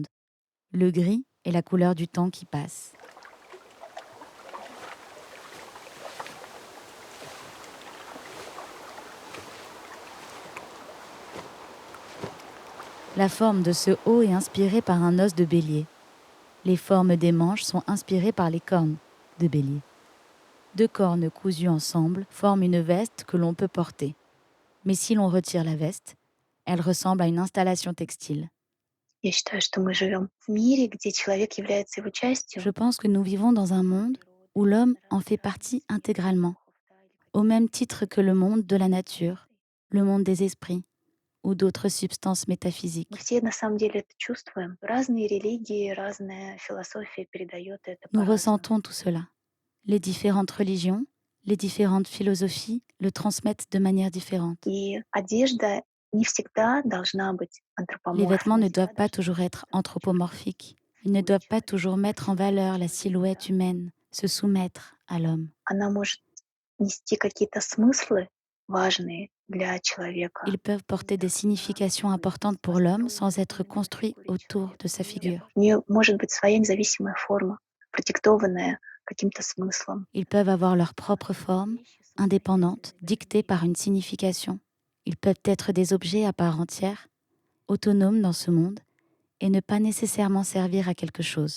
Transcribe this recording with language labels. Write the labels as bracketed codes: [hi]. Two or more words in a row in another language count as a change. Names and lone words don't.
[fr] Le gris est la couleur du temps qui passe. La forme de ce haut est inspirée par un os de bélier. Les formes des manches sont inspirées par les cornes de bélier. 2 cornes cousues ensemble forment une veste que l'on peut porter. Mais si l'on retire la veste, elle ressemble à une installation textile. [ru] Я считаю, что мы живем в мире, где человек является его [fr] Je [ru] частью. [fr] pense que nous vivons dans un monde où l'homme en fait partie intégralement, au même titre que le monde de la nature, le monde des esprits ou d'autres substances [ru] Мы [fr] métaphysiques. [ru] все на самом деле это чувствуем. Разные религии, разная философия передает это [fr] Nous [ru] по-разному. [fr] ressentons tout cela. Les différentes religions, les différentes philosophies le transmettent de manière différente. [ru] И одежда не всегда должна быть [fr] Les vêtements ne [ru] антропоморфной, [fr] doivent [ru] да, [fr] pas [ru] должна [fr] toujours [ru] быть [fr] être [ru] подчеркивать [fr] anthropomorphiques. Ils ne [ru] свой [fr] doivent pas toujours [ru] человеческий [fr] mettre en valeur la silhouette [ru] да. [fr] humaine, se soumettre à l'homme. [ru] Она может нести какие-то смыслы важные для человека. [fr] Ils peuvent porter des significations importantes pour l'homme sans être construits autour de sa figure. [ru] У нее может быть своя независимая форма, продиктованная каким-то смыслом. [fr] Ils peuvent avoir leur propre forme, indépendante, dictée par une signification. Ils peuvent être des objets à part entière, autonomes dans ce monde, et ne pas nécessairement servir à quelque chose.